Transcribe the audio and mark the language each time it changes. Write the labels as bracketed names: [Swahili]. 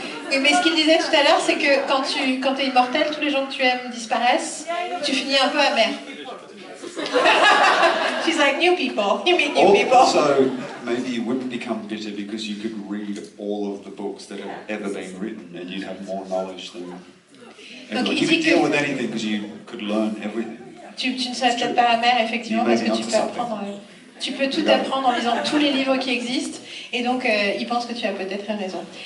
[French] Oui, mais ce qu'il disait tout à l'heure, c'est que quand t'es immortel, tous les gens que tu aimes disparaissent, tu finis un peu amer. [English] She's like, new people. You meet new people. Also, maybe you wouldn't become bitter because you could read all of the books that have ever been written and you'd have more knowledge than everyone. You could deal with anything because you could learn everything. [French] Tu ne serais peut-être pas amer, effectivement, parce que tu peux apprendre. Tu peux tout apprendre en lisant tous les livres qui existent, et donc il pense que tu as peut-être raison.